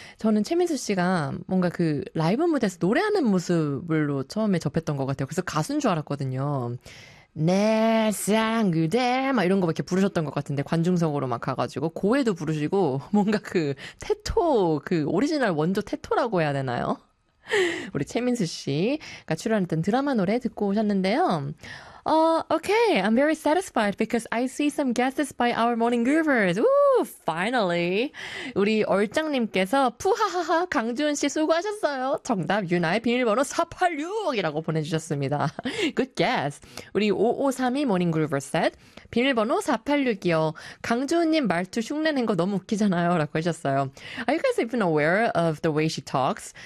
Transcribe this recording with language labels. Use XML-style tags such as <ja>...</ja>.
<ko>저는 최민수 씨가 뭔가 그 라이브 무대에서 노래하는 모습으로 처음에 접했던 것 같아요. 그래서 가수인 줄 알았거든요. 내 쌍그대 막 이런 거막 이렇게 부르셨던 것 같은데 관중석으로 막 가가지고 고해도 부르시고 뭔가 그 태토 그 오리지널 원조 태토라고 해야 되나요? 우리 최민수 씨가 출연했던 드라마 노래 듣고 오셨는데요.</ko> <en>Okay, I'm very satisfied because I see some guesses by our morning groovers. Ooh, finally.</en> <ko>우리 얼짱님께서 푸하하하 강주은 씨 수고하셨어요. 정답 유나의 비밀번호 486이라고 보내주셨습니다.</ko> <en>Good guess.</en> <ko>우리</ko> <en>5532 morning groover said</en> <ko>비밀번호 486이요. 강주은님 말투 흉내낸 거 너무 웃기잖아요. 라고 하셨어요.</ko> <en>Are you guys even aware of the way she talks?</en>